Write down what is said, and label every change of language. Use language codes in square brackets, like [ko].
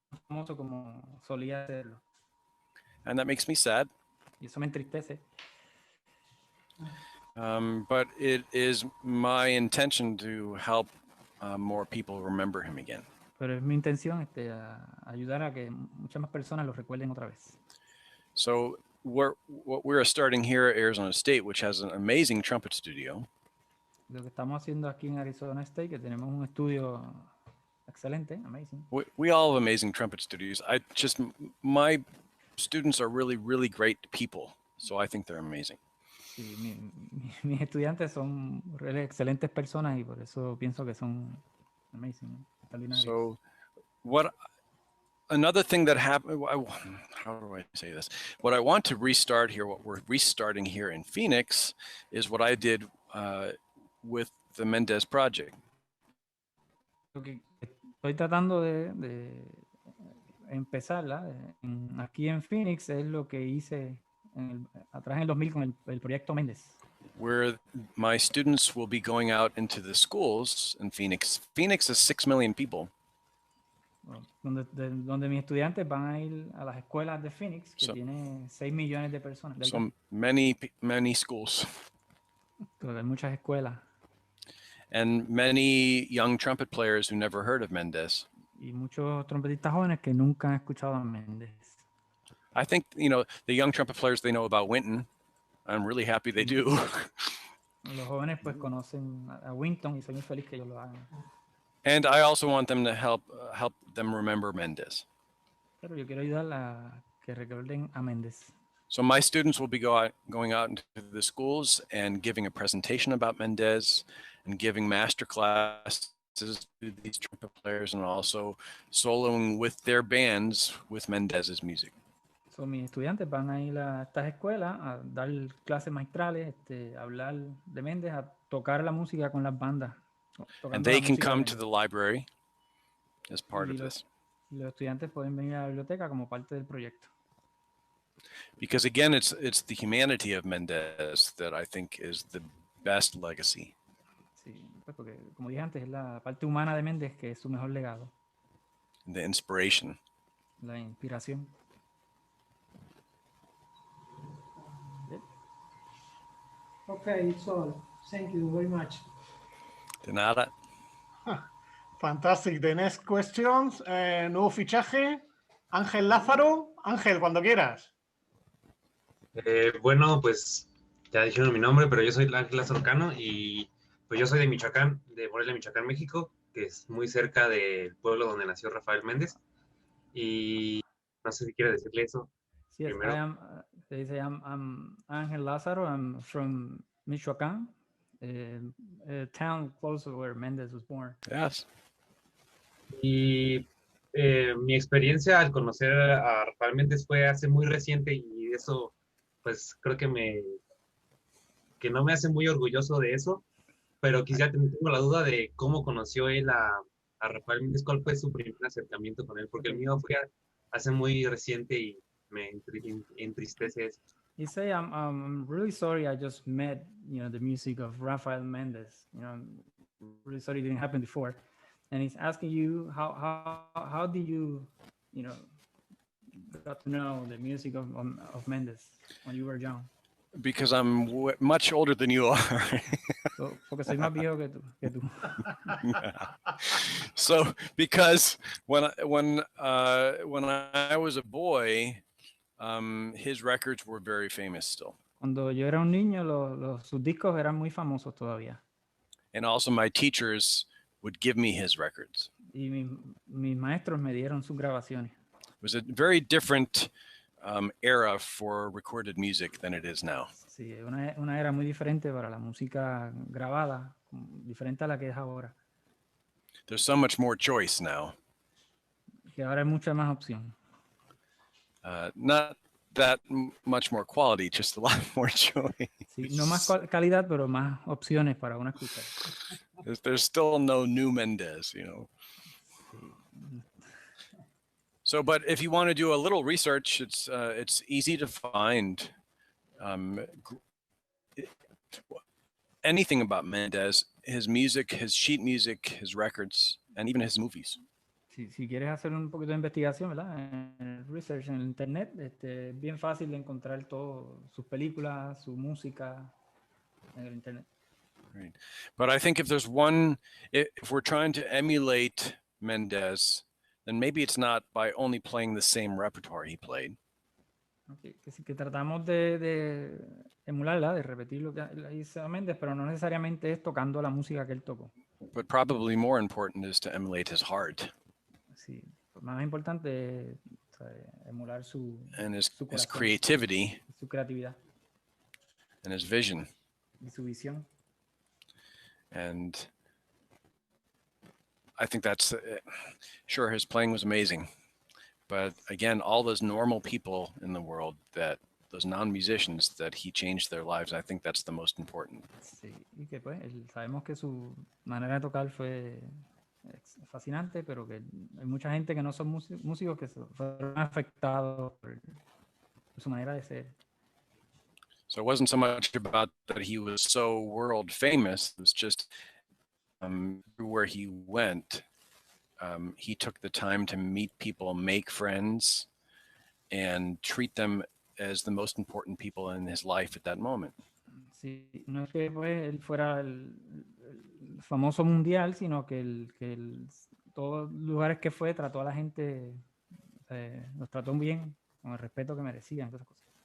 [es] Famoso como solía serlo. [en] And that makes me sad. [es] Y eso me entristece. [en] But it is my intention to help more people remember him again. [es] Pero es mi intención ayudar a que muchas más personas lo recuerden otra vez. [en] So what we're starting here at Arizona State, which has an amazing trumpet studio. [es] Lo que estamos haciendo aquí en Arizona State, que tenemos un estudio excelente, [en] amazing. We all have amazing trumpet studios. My students are really, really great people, so I think they're amazing. [es] Sí, mis estudiantes son excelentes personas y por eso pienso que son [en] amazing, [es] extraordinarios. [en] So another thing that happened, how do I say this? What I want to restart here, what we're restarting here in Phoenix, is what I did with the Mendez Project. [es] Lo que estoy tratando de empezarla aquí en Phoenix es lo que hice atrás en el 2000 con el proyecto Mendez. [en] Where my students will be going out into the schools in Phoenix. Phoenix is 6 million people. [es] Donde mis estudiantes van a ir a las escuelas de Phoenix, que tiene 6 millones de personas. [en] So many schools. [es] Hay muchas escuelas. [en] And many young trumpet players who never heard of Mendez. [es] Y muchos trompetistas jóvenes que nunca han escuchado a Mendez. [en] I think, the young trumpet players, they know about Winton. I'm really happy they do. [es] Los jóvenes pues conocen a Winton y soy muy feliz que ellos lo hagan. [en] And I also want them to help them remember Mendez. [es] Pero yo quiero ayudar a que recuerden a Mendez. [en] So my students will be going out into the schools and giving a presentation about Mendez and giving master classes to these trumpet players and also soloing with their bands with Mendez's music. [es] So, mis estudiantes van a ir a estas escuelas a dar clases maestrales, a hablar de Mendez, a tocar la música con las bandas. [en] And they can come to the library as part of this. [es] Los estudiantes pueden venir a la biblioteca como parte del proyecto. [en] Because again, it's the humanity of Mendez that I think is the best legacy. [es] Sí, pues porque como dije antes, es la parte humana de Mendez que es su mejor legado. [en] The inspiration. [es] La inspiración. [en] Okay, it's all. Thank you very much. [es] De nada. [en] Fantastic. The next questions. [es] Nuevo fichaje. Ángel Lázaro. Ángel, cuando quieras. Bueno, pues ya dijeron mi nombre, pero yo soy Ángel Lázaro Cano y pues yo soy de Michoacán, de Morelia, Michoacán, México, que es muy cerca del pueblo donde nació Rafael Méndez. Y no sé si quiere decirle eso. [en] Yes, I'm Ángel Lázaro. I'm from Michoacán, a town close to where Mendez was born. Yes. [es] Y mi experiencia al conocer a Rafael Méndez fue hace muy reciente y eso, pues creo que no me hace muy orgulloso de eso, pero quizá tengo la duda de cómo conoció él a Rafael Méndez, cuál fue su primer acercamiento con él, porque el mío fue hace muy reciente y me entristece eso. [en] You say, I'm really sorry I just met, the music of Rafael Mendez. I'm really sorry it didn't happen before. And he's asking you, how did you, got to know the music of Mendez when you were young? Because I'm much older than you are. [es] Porque soy más viejo que tú. [en] So, because when I was a boy, his records were very famous still. [es] Cuando yo era un niño, sus discos eran muy famosos todavía. [en] And also my teachers would give me his records. [es] Y mis maestros me dieron sus grabaciones. [en] It was a very different era for recorded music than it is now. [es] Sí, una era muy diferente para la música grabada, diferente a la que es ahora. [en] There's so much more choice now. [es] Que ahora hay mucha más opción. [en] Not that much more quality, just a lot more choice. [es] Sí, no más calidad, pero más opciones para una escuchar. [en] There's still no new Mendez, So, but if you want to do a little research, it's easy to find anything about Mendez, his music, his sheet music, his records, and even his movies. [es] Si quieres hacer un poquito de investigación, ¿verdad? En el [en] research [es] en el internet, es bien fácil de encontrar todo, sus películas, su música en el internet. [en] Right. But I think if there's one, if we're trying to emulate Mendez, then maybe it's not by only playing the same repertoire he played. [es] Que tratamos de emularla, de repetir lo que hizo Méndez, pero no necesariamente es tocando la música que él tocó. [en] But probably more important is to emulate his heart. [es] Sí, más importante es, o sea, emular su [en] his creativity, [es] su creatividad [en] and his vision. [es] Y su visión. [en] And I think that's, sure, his playing was amazing. But again, all those normal people in the world, those non-musicians, that he changed their lives, I think that's the most important. [es] Sí, y que pues sabemos que su manera de tocar fue fascinante, pero que hay mucha gente que no son músicos que fueron afectados por su manera de ser. [en] So it wasn't so much about that he was so world famous. It was just where he went, he took the time to meet people, make friends, and treat them as the most important people in his life at that moment. [es] Sí, no es que pues, él fuera el famoso mundial, sino que todos los lugares que fue trató a la gente, los trató bien, con el respeto que merecían, todas esas cosas.